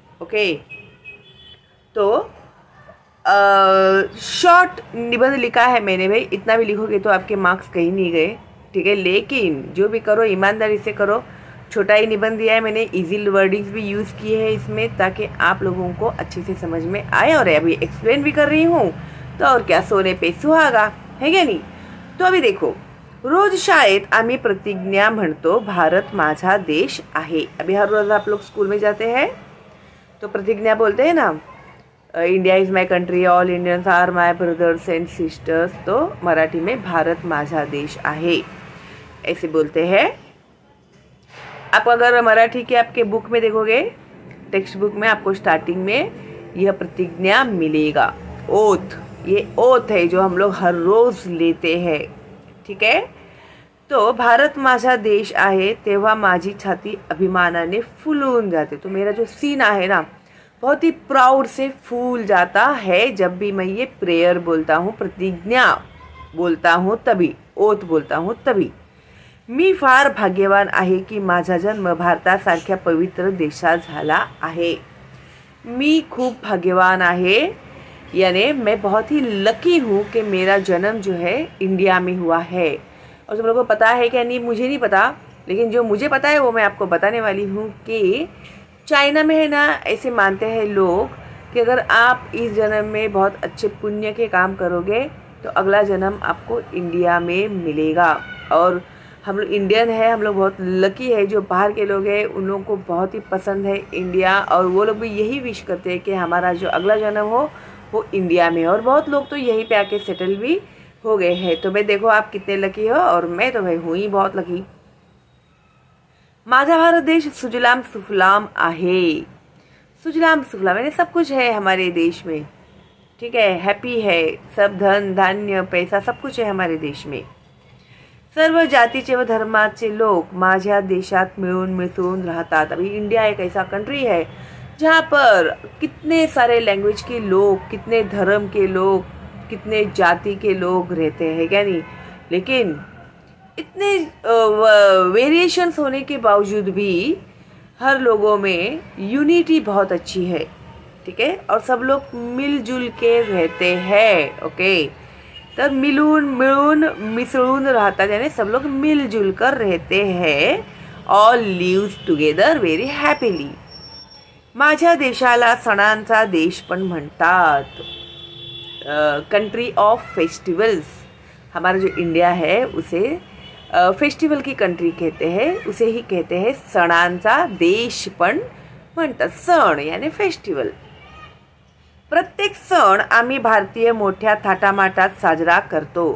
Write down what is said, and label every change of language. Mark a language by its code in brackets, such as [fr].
[hi] Okay, तो short निबंध लिखा है मैंने भाई, इतना भी लिखोगे तो आपके मार्क्स कहीं नहीं गए, ठीक है। लेकिन जो भी करो ईमानदारी से करो। छोटा ही निबंध दिया है मैंने, इजी वर्डिंग्स भी यूज़ किए हैं इसमें ताकि आप लोगों को अच्छे से समझ में आए। और अभी एक्सप्लेन भी कर रही हूँ तो और क्या, सोने पे सुहागा है क्या नहीं। तो अभी देखो, [mr] रोज शाळेत आम्ही प्रतिज्ञा म्हणतो भारत माझा देश आहे। [hi] अभी हर रोज आप लोग स्कूल में जाते हैं तो प्रतिज्ञा बोलते हैं ना, [en] India is my country, all Indians are my brothers and sisters. [hi] तो मराठी में [mr] भारत माझा देश आहे [hi] ऐसे बोलते हैं। आप अगर मराठी के आपके बुक में देखोगे, टेक्स्ट बुक में आपको स्टार्टिंग में यह प्रतिज्ञा मिलेगा, ओथ। ये ओथ है जो हम लोग हर रोज लेते हैं, ठीक है। [mr] तो भारत माझा देश आहे तेव्हा माझी छाती अभिमानाने फुलून जाते। [hi] तो मेरा जो सीन आहे ना बहुत ही प्राउड से फूल जाता है जब भी मैं ये प्रेयर बोलता हूँ, प्रतिज्ञा बोलता हूँ तभी, ओथ बोलता हूँ तभी। [mr] मी फार भाग्यवान आहे की माझा जन्म भारतासारख्या पवित्र देशात झाला आहे। मी खूप भाग्यवान आहे [hi] यानी मैं बहुत ही लकी हूँ कि मेरा जन्म जो है इंडिया में हुआ है। और तुम लोगों को पता है क्या नहीं, मुझे नहीं पता, लेकिन जो मुझे पता है वो मैं आपको बताने वाली हूँ कि चाइना में है ना ऐसे मानते हैं लोग कि अगर आप इस जन्म में बहुत अच्छे पुण्य के काम करोगे तो अगला जन्म आपको इंडिया में मिलेगा। और हम लोग इंडियन है, हम लोग बहुत लकी है। जो बाहर के लोग हैं उन लोगों को बहुत ही पसंद है इंडिया, और वो लोग भी यही विश करते हैं कि हमारा जो अगला जन्म हो वो इंडिया में। और बहुत लोग तो यहीं पे आके सेटल भी हो गए हैं। तो भाई देखो आप कितने लकी हो, और मैं तो भाई हूँ ही बहुत लकी। [mr] माझा भारत देश सुजलाम सुफलाम आहे। [hi] सुजलाम सुफलाम यानी सब कुछ है हमारे देश में, ठीक है। हैप्पी है, सब धन धान्य पैसा सब कुछ है हमारे देश में। [mr] सर्व जातीचे व धर्माचे लोग माझ्या देशात मिळून मिसळून राहतात। [hi] अभी इंडिया एक ऐसा कंट्री है जहाँ पर कितने सारे लैंग्वेज के लोग, कितने धर्म के लोग, कितने जाति के लोग रहते हैं क्या नहीं। लेकिन इतने वेरिएशंस होने के बावजूद भी हर लोगों में यूनिटी बहुत अच्छी है, ठीक है। और सब लोग मिलजुल के रहते हैं। ओके, तब [mr] मिलून मिळून मिसळून राहतात [hi] यानी सब लोग मिलजुल कर रहते हैं। [en] All lives together very happily. [mr] माझ्या देशाला सणांचा देश पण म्हणतात, [en] Country of festivals. [hi] हमारा जो इंडिया है उसे फेस्टिवल की कंट्री कहते हैं, उसे ही कहते हैं [mr] सणांचा देश पण म्हणतात। [hi] सण यानी फेस्टिवल। [mr] प्रत्येक सण आम्ही भारतीय मोठ्या थाटामाटात साजरा करतो।